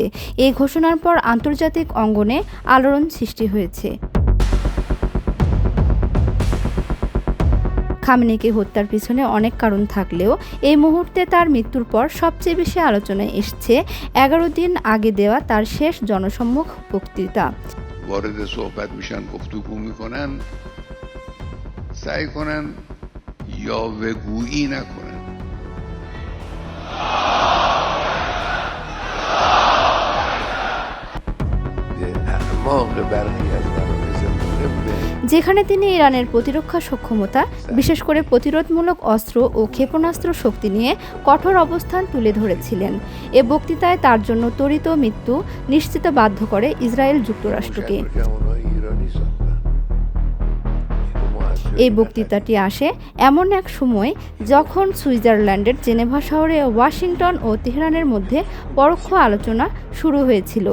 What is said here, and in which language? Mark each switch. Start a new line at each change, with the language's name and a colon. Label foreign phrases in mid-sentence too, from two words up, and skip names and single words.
Bangla: এই ঘোষণার পর আন্তর্জাতিক অঙ্গনে আলোড়ন সৃষ্টি হয়েছে। খামেনিকে হত্যার পিছনে অনেক কারণ থাকলেও এই মুহূর্তে তার মৃত্যুর পর সবচেয়ে বেশি আলোচনায় এসছে 11 দিন আগে দেওয়া তার শেষ জনসম্মুখ বক্তৃতা।
Persian: وارد صحبت میشن گفتگو میکنن سعی کنن یاوه‌گویی نکنن. اعماق برخی از مراکز
Bangla: যেখানে তিনি ইরানের প্রতিরক্ষা সক্ষমতা, বিশেষ করে প্রতিরোধমূলক অস্ত্র ও ক্ষেপণাস্ত্র শক্তি নিয়ে কঠোর অবস্থান তুলে ধরেছিলেন। এ বক্তৃতায় তার জন্য ত্বরিত মৃত্যু নিশ্চিত বাধ্য করে ইসরায়েল যুক্তরাষ্ট্রকে। এই বক্তৃতাটি আসে এমন এক সময় যখন সুইজারল্যান্ডের জেনেভা শহরে ওয়াশিংটন ও তেহরানের মধ্যে পরোক্ষ আলোচনা শুরু হয়েছিল।